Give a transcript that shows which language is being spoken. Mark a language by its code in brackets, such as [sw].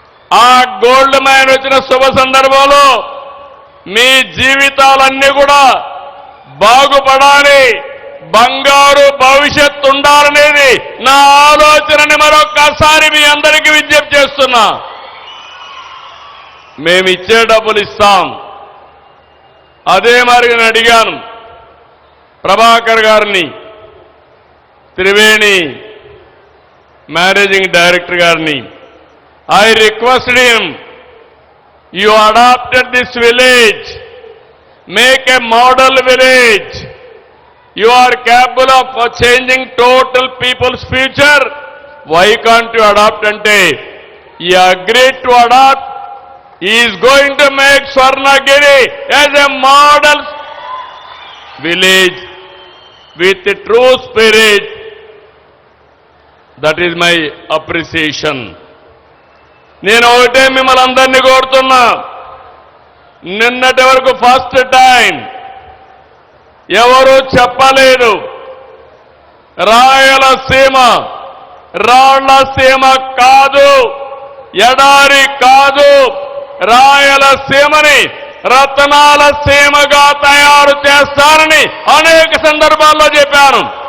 [te] ఆ gold mine వచ్చిన శుభ సందర్భంలో మీ జీవితాలన్నీ కూడా బాగుపడాలి, బంగారు భవిష్యత్తు ఉండాలనేది నా ఆలోచనని మరొక్కసారి మీ అందరికీ విజ్ఞప్తి చేస్తున్నా. మేమిచ్చే డబ్బులు ఇస్తాం. అదే మరి నేను అడిగాను ప్రభాకర్ గారిని, త్రివేణి మేనేజింగ్ డైరెక్టర్ గారిని. [en] I requested him, you adopted this village, make a model village. You are capable of changing total people's future. Why can't you adopt? Ante he agreed to adopt. He is going to make Swarnagiri as a model village with a true spirit. That is my appreciation. [te] నేను ఒకటే మిమ్మల్ని అందరినీ కోరుతున్నా, నిన్నటి వరకు first time ఎవరు చెప్పలేదు రాయలసీమ రాళ్లసీమ కాదు, ఎడారి కాదు, రాయలసీమని రతనాల సీమగా తయారు చేస్తారని అనేక సందర్భాల్లో చెప్పాను.